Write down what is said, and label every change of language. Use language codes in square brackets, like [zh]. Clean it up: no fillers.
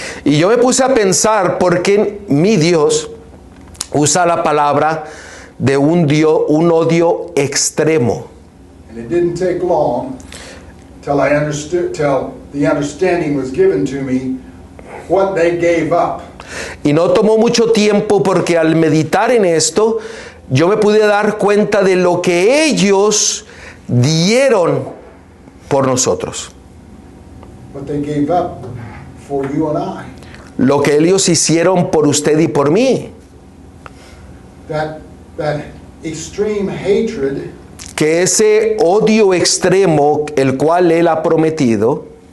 [es] Y yo me puse a pensar por qué mi Dios usa la palabra de un odio extremo. [en] And it didn't take long till the understanding was given to me what they gave up. [es] Y no tomó mucho tiempo porque al meditar en esto, yo me pude dar cuenta de lo que ellos dieron por nosotros. [en] What they gave up for you and I. [es] Lo que ellos hicieron por usted y por mí. [en] That extreme hatred [es] Que ese odio extremo, el cual Él ha prometido,